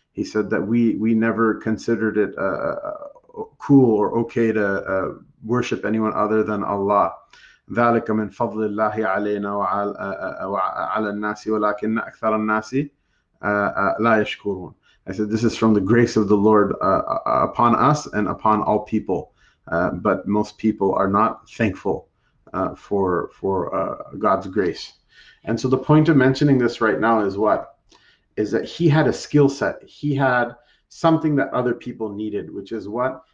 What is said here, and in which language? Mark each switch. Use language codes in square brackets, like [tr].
[en] He said that we never considered it cool or okay to worship anyone other than Allah. [ar] ذلك من فضل الله علينا وعلى الناس ولكن أكثر الناس لا يشكرون. [en] I said, this is from the grace of the Lord upon us and upon all people. But most people are not thankful for God's grace. And so the point of mentioning this right now is what? Is that he had a skill set. He had something that other people needed, which is what?